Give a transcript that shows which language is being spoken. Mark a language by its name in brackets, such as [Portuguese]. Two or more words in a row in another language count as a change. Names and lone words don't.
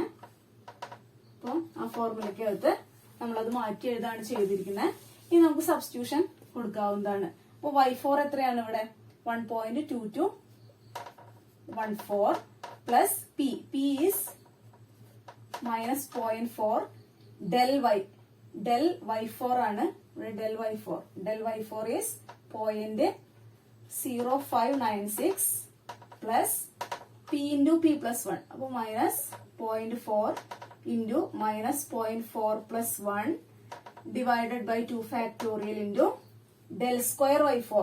[Malayalam] അപ്പൊ ആ ഫോർമുലയ്ക്കകത്ത് നമ്മളത് മാറ്റി എഴുതാണ് ചെയ്തിരിക്കുന്നത്. ഇനി നമുക്ക് സബ്സ്റ്റിറ്റ്യൂഷൻ കൊടുക്കാവുന്നതാണ്. അപ്പൊ y4 എത്രയാണ് ഇവിടെ? 1.2214 [English] plus p is minus 0.4 del y4 [Malayalam] ആണ് ഇവിടെ. [English] del y4 is 0.0596 plus p into p plus 1. അപ്പൊ minus 0.4 into minus 0.4 plus 1 divided by 2 factorial into del square y4.